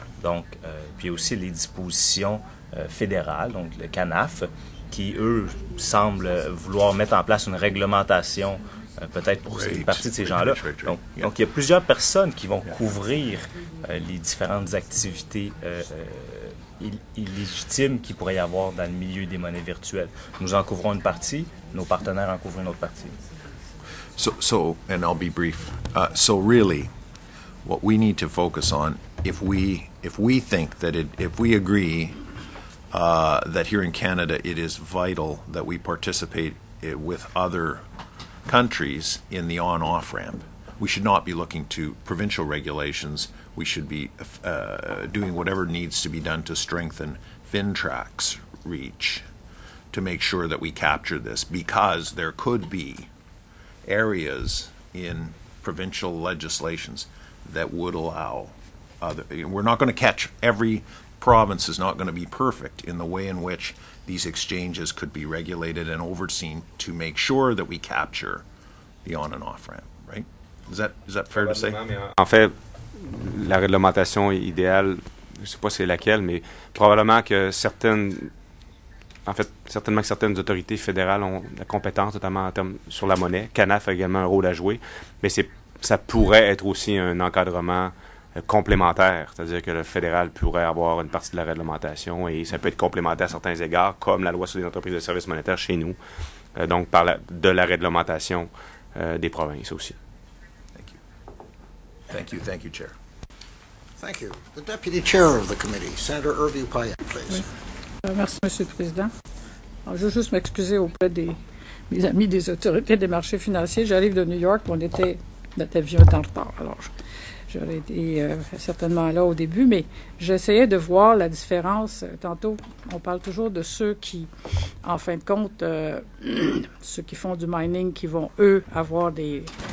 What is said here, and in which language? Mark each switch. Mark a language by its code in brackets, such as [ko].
[fr] Donc, puis aussi les dispositions fédérales, donc le CANAF, qui, eux, semblent vouloir mettre en place une réglementation peut-être pour une partie de ces gens-là. Donc, il y a plusieurs personnes qui vont couvrir les différentes activités illégitimes qu'il pourrait y avoir dans le milieu des monnaies virtuelles. Nous en couvrons une partie, nos partenaires en couvrent une autre partie. [en] So, and I'll be brief. So really, what we need to focus on, if we think that if we agree that here in Canada it is vital that we participate with other countries in the on-off ramp, we should not be looking to provincial regulations. We should be doing whatever needs to be done to strengthen FinTrack's reach to make sure that we capture this, because there could be areas in provincial legislations that would allow other. We're not going to catch every province is not going to be perfect in the way in which these exchanges could be regulated and overseen to make sure that we capture the on and off ramp, right? Is that fair to say? [fr] En fait, la réglementation idéale, je ne sais pas c'est laquelle, mais probablement que certainement que certaines autorités fédérales ont la compétence, notamment en termes sur la monnaie. CANAF a également un rôle à jouer, mais ça pourrait être aussi un encadrement complémentaire, c'est-à-dire que le fédéral pourrait avoir une partie de la réglementation et ça peut être complémentaire à certains égards, comme la loi sur les entreprises de services monétaires chez nous, donc de la réglementation des provinces aussi. [en] Thank you, Chair. Thank you. The Deputy Chair of the Committee, Senator Irving Payette, please. [fr] Oui. Merci, M. le Président. Alors, je veux juste m'excuser auprès de mes amis des autorités des marchés financiers. J'arrive de New York, notre avion est en retard. Alors, j'aurais été certainement là au début, mais j'essayais de voir la différence. Tantôt, on parle toujours de ceux qui, en fin de compte, ceux qui font du mining, qui vont, eux, avoir des...